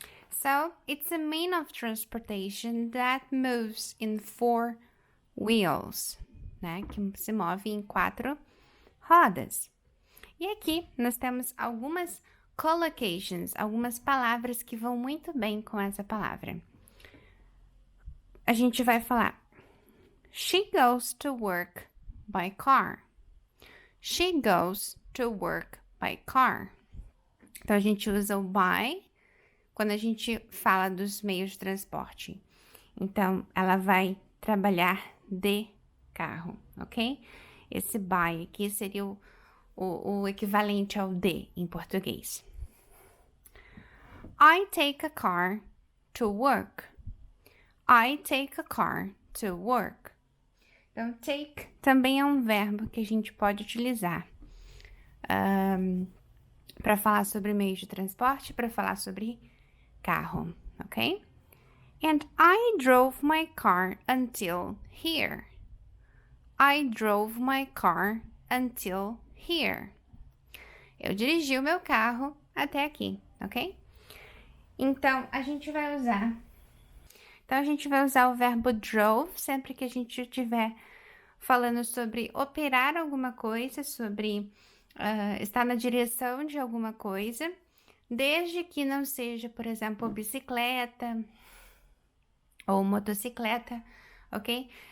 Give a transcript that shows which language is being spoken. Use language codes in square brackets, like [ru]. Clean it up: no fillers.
[en] So, it's a mean of transportation that moves in four wheels, né? [pt] Que se move em quatro rodas. E aqui nós temos algumas collocations, algumas palavras que vão muito bem com essa palavra. A gente vai falar: [en] She goes to work by car. She goes to work by car. [pt] Então, a gente usa o by quando a gente fala dos meios de transporte. Então, ela vai trabalhar de carro, ok? Esse by aqui seria o equivalente ao de em português. [en] I take a car to work. I take a car to work. [pt] Então, take também é um verbo que a gente pode utilizar para falar sobre meios de transporte, para falar sobre carro, ok? [en] And I drove my car until here. I drove my car until here. [pt] Eu dirigi o meu carro até aqui, ok? Então, a gente vai usar o verbo drove sempre que a gente estiver falando sobre operar alguma coisa, sobre estar na direção de alguma coisa, desde que não seja, por exemplo, bicicleta ou motocicleta, ok?